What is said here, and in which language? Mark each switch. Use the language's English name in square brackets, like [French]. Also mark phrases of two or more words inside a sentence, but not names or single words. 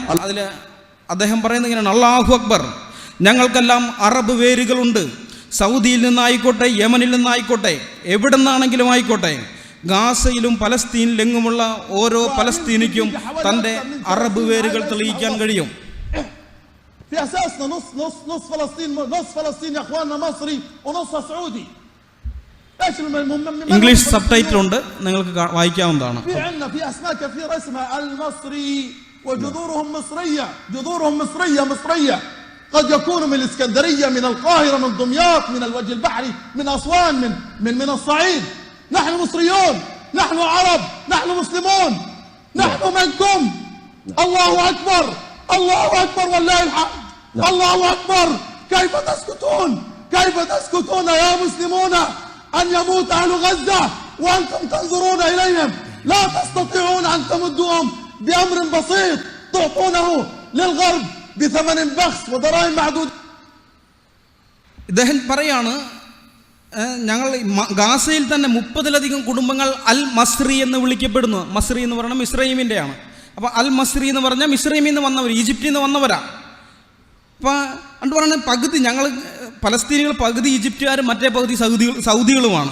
[Malayalam] അതിൽ അദ്ദേഹം പറയുന്നത് ഇങ്ങനെയാണ്: [Arabic] الله أكبر, [Malayalam] ഞങ്ങൾക്കെല്ലാം അറബ് വേരുകളുണ്ട്. സൗദിയിൽ നിന്നായിക്കോട്ടെ, യമനിൽ നിന്നായിക്കോട്ടെ, എവിടെ നിന്നാണെങ്കിലും ആയിക്കോട്ടെ, ഗാസയിലും പലസ്തീനിലെങ്ങുമുള്ള ഓരോ പലസ്തീനിക്കും തൻ്റെ അറബ് വേരുകൾ തെളിയിക്കാൻ കഴിയും. [Arabic] في اساسنا نص فلسطين يا اخواننا مصري ونص سعودي. ايش [Malayalam] ഇംഗ്ലീഷ് സബ്ടൈറ്റിൽ ഉണ്ട്, നിങ്ങൾക്ക് വായിക്കാവുന്നതാണ്. [Arabic] في عندنا في اسماء كثيره اسمها المصري وجذورهم مصريه قد يكونوا من الاسكندريه، من القاهره، من دمياط، من الوجه البحري، من اسوان، من الصعيد. نحن مصريون، نحن عرب، نحن مسلمون، نحن منكم. الله اكبر، الله اكبر والله الحمد. الله اكبر. كيف تسكتون يا مسلمون ان يموت اهل غزه وانتم تنظرون اليهم؟ لا تستطيعون ان تمدوهم بامر بسيط تعطونه للغرب بثمن بخس ودراهم معدودة. [Malayalam] ഇദ്ദേഹം പറയാണ്, ഞങ്ങൾ ഗാസയിൽ തന്നെ 30-ലധികം കുടുംബങ്ങൾ അൽ മസ്രി എന്ന് വിളിക്കപ്പെടുന്നു. മസ്രി എന്ന് പറയുന്നത് മിസ്രൈമിൻ്റെയാണ്. അപ്പോൾ അൽ മസ്രി എന്ന് പറഞ്ഞാൽ മിസ്രൈമിൽ നിന്ന് വന്നവർ, ഈജിപ്തിൽ നിന്ന് വന്നവരാ. അപ്പോൾ അത് പറയുന്നത് പകുതി ഞങ്ങൾ പലസ്തീനികൾ പകുതി ഈജിപ്തുകാരും മറ്റേ പകുതി സൗദികളുമാണ്.